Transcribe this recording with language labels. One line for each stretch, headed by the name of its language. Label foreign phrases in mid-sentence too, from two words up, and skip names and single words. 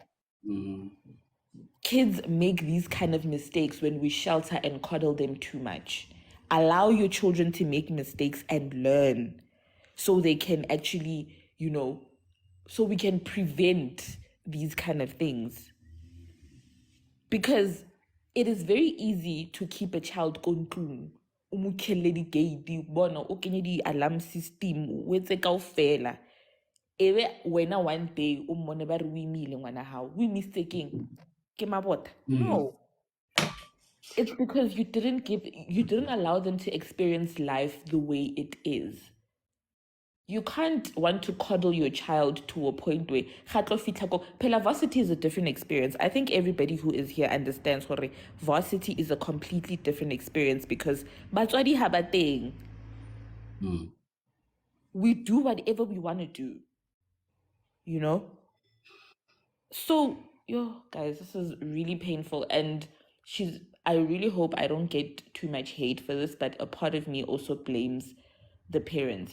English: Kids make these kind of mistakes when we shelter and coddle them too much. Allow your children to make mistakes and learn so they can actually, so we can prevent these kind of things. Because it is very easy to keep a child kontlung.
Southern Sotho: Umukhele di gate, bona o kenye di
English: alarm system,
Southern Sotho: o etse kaofela. Ebe wena
English: one day
Southern Sotho: o mmone ba re o imile ngwana hao.
English: We mistaking
Southern Sotho: ke mabota.
English: No. It's because you didn't allow them to experience life the way it is. You can't want to coddle your child to a point where varsity is a different experience. I think everybody who is here understands varsity is a completely different experience because
Southern Sotho: batswadi ha ba teng.
English: We do whatever we want to do. So, guys, this is really painful. And I really hope I don't get too much hate for this, but a part of me also blames the parents.